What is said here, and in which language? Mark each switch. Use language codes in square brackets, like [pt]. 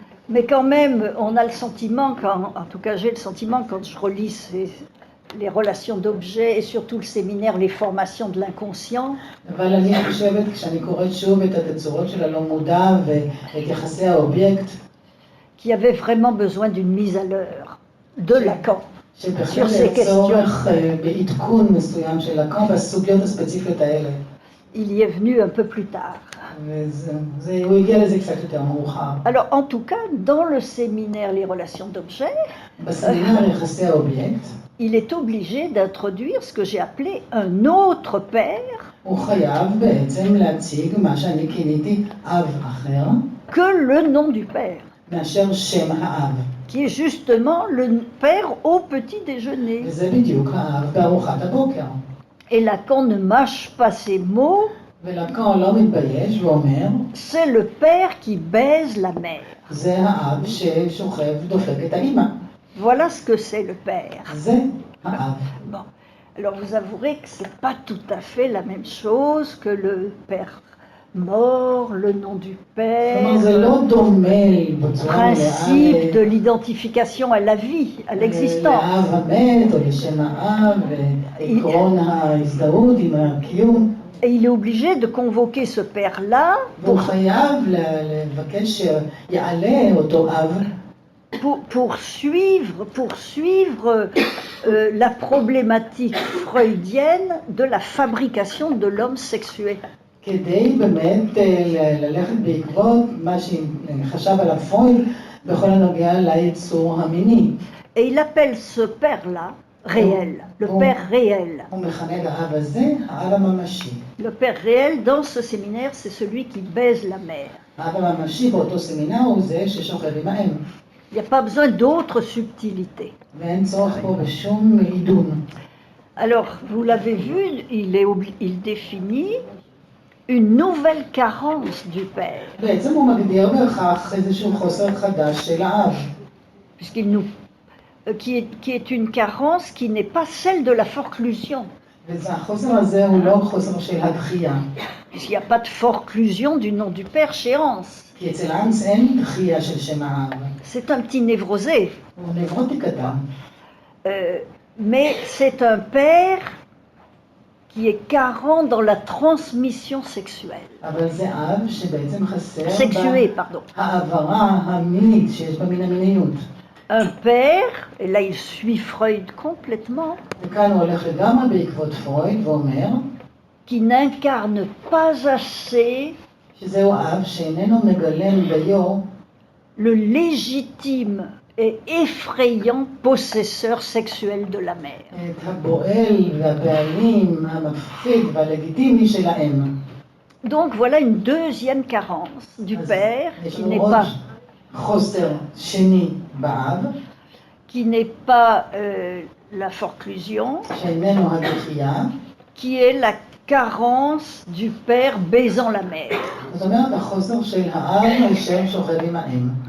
[fr] Mais quand même, on a le sentiment, en tout cas j'ai le sentiment quand je relis les relations d'objets et surtout le séminaire, les formations de l'inconscient, [he] אבל אני חושבת, כשאני קוראת שוב את התצורות של הלא מודע ואת יחסי האובייקט, [fr] qui avait vraiment besoin d'une mise à l'heure de Lacan [he] שבהחלט [fr] sur ces questions. [he] צורך בעדכון מסוים של לקאן בסוגיות הספציפיות האלה. [fr] Il y est venu un peu plus tard. [he] הוא הגיע לזה קצת יותר מאוחר. [fr] Alors en tout cas, dans le séminaire Les relations d'objets, [he] בסמינר יחסי האובייקט, [fr] il est obligé d'introduire ce que j'ai appelé un autre père, [he] הוא חייב בעצם להציג מה שאני כיניתי אב אחר, [fr] que le nom du Père, [he] מאשר שם האב. [fr] qui est justement le Père au petit déjeuner. [he] וזה בדיוק האב בארוחת הבוקר. [fr] Et Lacan ne mâche pas ses mots, [he] ולקן לא מתבייש ואומר, [fr] c'est le Père qui baise la mère. [he] זה האב ששוכב דופק את האמא. [fr] Voilà ce que c'est le Père. [he] זה האב. [fr] Bon. Alors vous avouerez que ce n'est pas tout à fait la même chose que le Père mort, le nom du [he] כלומר, זה [fr] Père, [he] לא דומה בצורה [fr] principe de l'identification à la vie, à l'existence. [he] לאב המת או לשם האב, ועקרון ההזדהות עם הקיום. [fr] Et il est obligé de convoquer ce Père-là [he] והוא חייב לבקש שיעלה אותו אב [fr] pour suivre la problématique freudienne de la fabrication de l'homme sexué. [he] כדי באמת ללכת בעקבות מה שחשב עליו פרויד בכל הנוגע ליצור המיני. [fr] Et il appelle ce Père-là réel, le Père réel. [he] הוא מכנה את האב הזה האב הממשי. [fr] Le Père réel, dans ce séminaire, c'est celui qui baise la mère. [he] האב הממשי באותו סמינר הוא זה ששוכב עם האם. [fr] Il n'y a pas besoin d'autres subtilités. [he] ואין צורך פה בשום עידון. [fr] Alors, vous l'avez vu, il définit une nouvelle carence du Père, [he] בעצם הוא מגדיר בכך איזשהו חוסר חדש של האב. [fr] qui est une carence qui n'est pas celle de la forclusion. [he] והחוסר הזה הוא לא חוסר של הדחייה. [fr] Puisqu'il n'y a pas de forclusion du nom du Père chez Hans. [he] כי אצל האנס אין דחייה של שם האב. [fr] C'est un petit névrosé. [he] הוא נברוטי קטן. [fr] Mais c'est un Père qui est carent dans la transmission sexuelle. [he] אבל זה אב שבעצם חסר [fr] Sexuée, pardon. [he] העברה המינית שיש בה מן המיניות. [fr] Un Père, et là il suit Freud complètement, [he] וכאן הוא הולך לגמרי בעקבות פרויד ואומר [fr] qui n'incarne pas assez [he] שזהו אב שאיננו מגלם דיו [fr] le légitime et effrayant possesseur sexuel de la mère. [he] את הבועל והבעלים המפחיד והלגיטימי של האם. [fr] Donc voilà une deuxième carence du [he] אז [fr] Père [he] יש לנו עוד חוסר שני באב, [fr] qui n'est pas la forclusion, [he] שאיננו הדחייה. [fr] qui est la carence du Père baisant la mère. [he] זאת אומרת, החוסר של האב אשר שוכב עם האם.